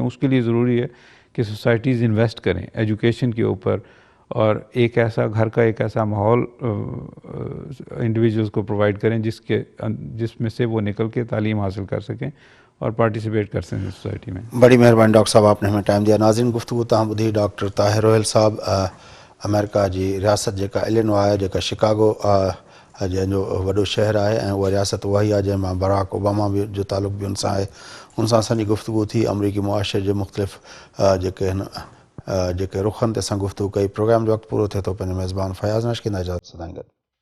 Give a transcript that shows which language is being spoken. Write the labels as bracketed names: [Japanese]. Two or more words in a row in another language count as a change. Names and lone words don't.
[Urdu] اس کے لیے ضروری ہے کہ سوسائٹیز انویسٹ کریں ایجوکیشن کے اوپر، اور ایک ایسا گھر کا ایک ایسا ماحول انڈیویجولز کو پرووائڈ کریں جس میں سے وہ نکل کے تعلیم حاصل کر سکیں اور پارٹیسپیٹ کر سکیں سوسائٹی میں. بڑی مہربانی ڈاکٹر صاحب، آپ نے ہمیں ٹائم دیا. [Sindhi] ناظرین، گفتگو تاں ٻدھی ڈاکٹر طاہر روہیل صاحب امریکہ جی ریاست जेका इलिनॉय आहे، जेका शिकागो जंहिंजो वॾो शहरु आहे ऐं उहा रियासत उहा ई आहे जंहिं मां बराक ओबामा बि जो तालुक़ बि उन सां आहे. उन सां असांजी गुफ़्तगू थी अमरीकी मुआशरे जे मुख़्तलिफ़ जेके रुख़नि ते असां गुफ़्तगू कई. प्रोग्राम जो वक़्तु पूरो थिए थो. पंहिंजो मेज़बान फयाज़ नशकीन इजाज़त सां गॾु.